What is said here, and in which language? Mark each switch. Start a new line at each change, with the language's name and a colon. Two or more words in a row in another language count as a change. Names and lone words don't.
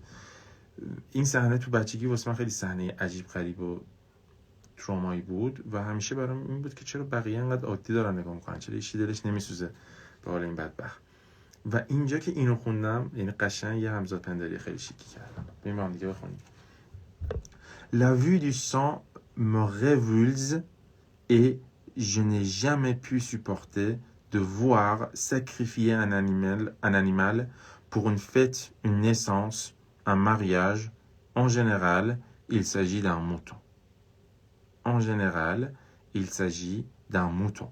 Persian: این صحنه تو بچگی واسه من خیلی صحنه عجیب غریب و ترومایی بود و همیشه برام این بود که چرا بقیه انقدر عادی دارن نگاه میکنن، چرا هیچ دلش نمیسوزه به حال این بدبخت. و اینجا که اینو خوندم یعنی قشنگ یه همزاد پنداری خیلی شیکی کردم. بریم با هم دیگه بخونیم.
French: La vue du sang me révulse et je n'ai jamais pu supporter de voir sacrifier un animal pour une fête, une naissance, un mariage. En général, il s'agit d'un mouton. En général, il s'agit d'un mouton.